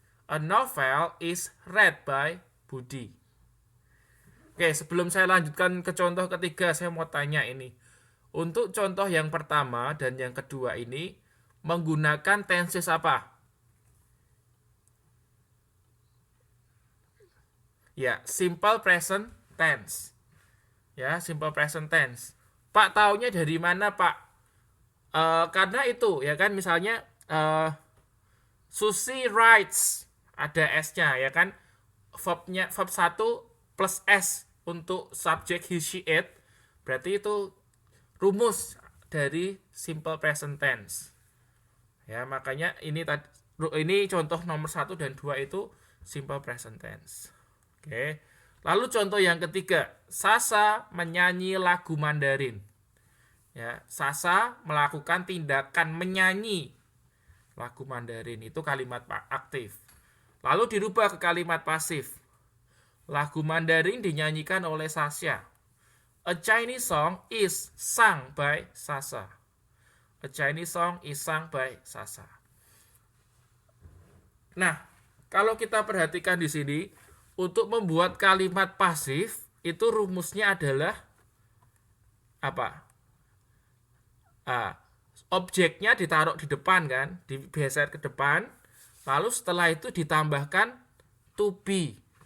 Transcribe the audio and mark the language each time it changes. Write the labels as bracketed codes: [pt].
[en] A novel is read by Budi. [id] Oke, sebelum saya lanjutkan ke contoh ketiga, saya mau tanya ini. Untuk contoh yang pertama dan yang kedua ini, menggunakan tenses apa? Ya, simple present tense. Ya, simple present tense. Pak, taunya dari mana, Pak? Karena itu, ya kan, misalnya [en] Susi writes, [id] ada S-nya, ya kan, verb 1 plus S untuk subjek he, she, it, berarti itu rumus dari simple present tense. Ya, makanya ini contoh nomor 1 dan 2 itu simple present tense. Oke. Lalu contoh yang ketiga, Sasa menyanyi lagu Mandarin. Ya, Sasa melakukan tindakan menyanyi lagu Mandarin, itu kalimat aktif. Lalu dirubah ke kalimat pasif. Lagu Mandarin dinyanyikan oleh Sasha. [en] A Chinese song is sung by Sasa. A Chinese song is sung by Sasa. [id] Nah, kalau kita perhatikan di sini, untuk membuat kalimat pasif itu rumusnya adalah apa? Objeknya ditaruh di depan kan, digeser ke depan, lalu setelah itu ditambahkan to be.